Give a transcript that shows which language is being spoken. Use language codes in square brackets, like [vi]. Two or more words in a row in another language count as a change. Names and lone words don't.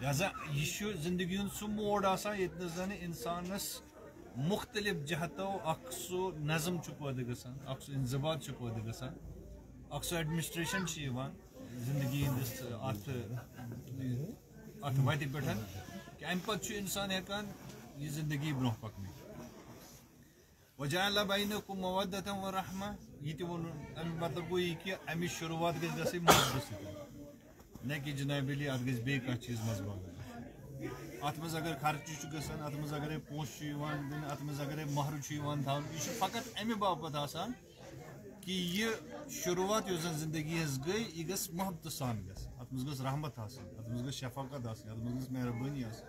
[ks] لہذا یہِ چھُ زندگی ہُنٛد سُہ موڈ آسان ییٚتہِ نہٕ زن انسانس مختلف جہتو اکھ سُہ نظم چھُ پٲدٕ گژھان، اکھ سُہ انضباط چھُ پٲدٕ گژھان، اکھ سُہ ایڈمنسٹریشن چھِ یِوان زندگی ہٕنٛدِس اتھ وتہِ پٮ۪ٹھ، کہِ امہِ پتہٕ چھُ انسان ہٮ۪کان یہِ زندگی برونٛہہ پکنٲوِتھ. [ar] وجعل بینکم مودة ورحمة، [ks] یہِ تہِ ووٚنُن امیُک مطلب گوٚو یہِ کہِ امِچ شروٗعات گژھِ گژھٕنۍ محبتہٕ سۭتۍ، نہ کہِ جناب علی اتھ گژھِ بیٚیہِ کانٛہہ چیٖز منٛزباگ. اتھ منٛز اگر خرچہِ چھُ گژھان، اتھ منٛز اگرے پونٛسہٕ چھُ یِوان دِنہٕ، اتھ منٛز اگرے مہرٕ چھُ یِوان تھاونہٕ، یہِ چھُ فقط امہِ باپتھ آسان کہ یہ شروعات یۄس زن زندگی ہٕنٛز گٔے یہِ گٔژھ محبتہٕ سان گژھٕنۍ، اتھ منٛز گٔژھ رحمت آسٕنۍ، اتھ منٛز گٔژھ شفقت آسٕنۍ، اتھ منٛز گٔژھ مہربٲنی آسٕنۍ.